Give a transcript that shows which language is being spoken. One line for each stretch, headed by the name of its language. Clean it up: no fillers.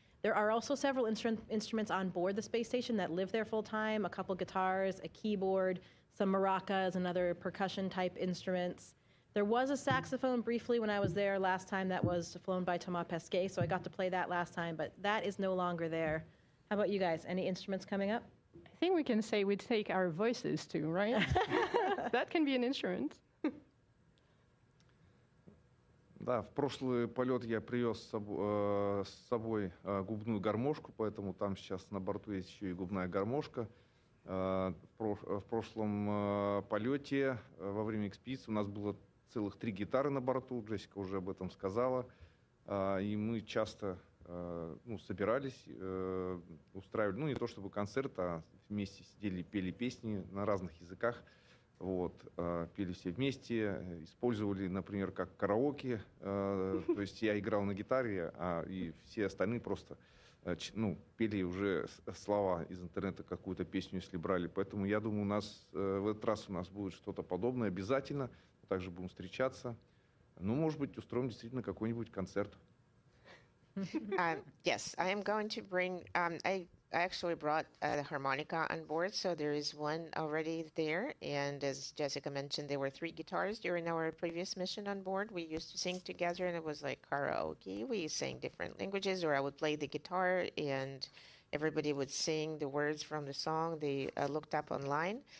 English: There are also several instruments on board the space station that live there full time, a couple guitars, a keyboard, some maracas, and other percussion-type instruments. There was a saxophone briefly when I was there last time that was flown by Thomas Pesquet, so I got to play that last time, but that is no longer there. How about you guys? Any instruments coming up? I think we can say we take our voices too, right? That can be an instrument.
Russian: Да, в прошлый полет я привез с собой губную гармошку, поэтому там сейчас на борту есть еще и губная гармошка. В прошлом полете во время экспедиции у нас было целых 3 гитары на борту, Джессика уже об этом сказала, и мы часто собирались, устраивали, не то чтобы концерт, а вместе сидели, пели песни на разных языках, пели все вместе, использовали, например, как караоке, то есть я играл на гитаре, и все остальные просто пели уже слова из интернета, какую-то песню, если брали. Поэтому я думаю, в этот раз у нас будет что-то подобное обязательно, также будем встречаться. Может быть, устроим действительно какой-нибудь концерт.
English: Yes, I am going to bring, I actually brought the harmonica on board, so there is one already there. And as Jessica mentioned, there were 3 guitars during our previous mission on board. We used to sing together, and it was like karaoke. We sang different languages, or I would play the guitar, and everybody would sing the words from the song they looked up online.